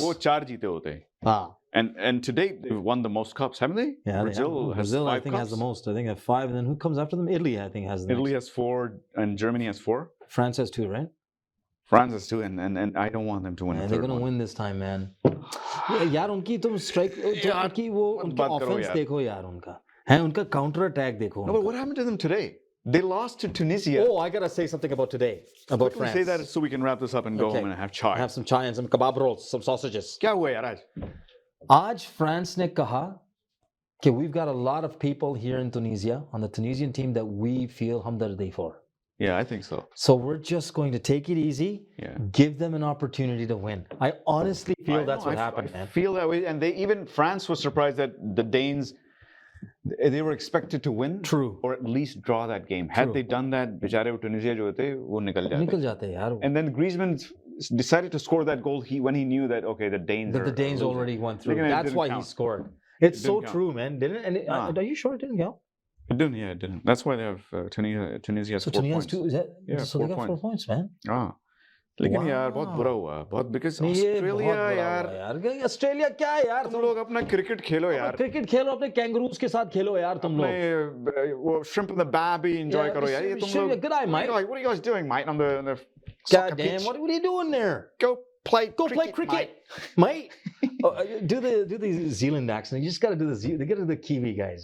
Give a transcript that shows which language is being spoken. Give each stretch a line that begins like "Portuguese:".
Hindi: वो 4 जीते होते.
English: And to date, they've won the most cups, haven't they? Yeah, Brazil has Brazil, 5 I think, cups. has the most. I think they have 5. And then who comes after them? Italy, I think, has the Italy next. has 4, and Germany has 4. France has 2, right? France has 2, and I don't want them to win. Man, they're gonna win this time, man.
Hindi: यार उनकी तुम strike, उनकी वो उनका offense देखो यार उनका. है उनका counter attack देखो.
English: No, but what happened to them today? They lost to Tunisia. Oh, I gotta say something about today. About France. Say that so we can wrap this up and go home and have chai. Have some chai and some kebab rolls, some sausages.
Hindi: क्या हुआ यार आज? आज France ने कहा कि
English: we've got a lot of people here in Tunisia on the Tunisian team that we feel humdardi for. Yeah, I think so. So we're just going to take it easy, give them an opportunity to win. I honestly feel that's what happened, man. I feel that way, and France was surprised that the Danes, they were expected to win. True. Or at least draw that game. Had they done that,
Hindi: बेचारे Tunisia जो थे, वो निकल जाते यार.
English: And then Griezmann decided to score that goal when he knew that the Danes already went through. That's why he scored. It's so true, man. Are you sure it didn't count? It didn't. That's why they have Tunisia has 4 Tunisia points. has 2, is that? Yeah, so they got 4 points, man.
Hindi: लेकिन यार बहुत बुरा हुआ बहुत
English: because Australia
Hindi: यार Australia क्या है यार तुम लोग अपना क्रिकेट खेलो यार क्रिकेट खेलो अपने कैंगरूज के साथ खेलो यार तुम लोग वो
English: shrimp and the babby
Hindi: enjoy करो यार ये तुम लोग
English: good eye mate what are you guys doing mate on the God damn what are you doing there go play cricket mate do the Zealand accent you just got to do they got to do the Kiwi guys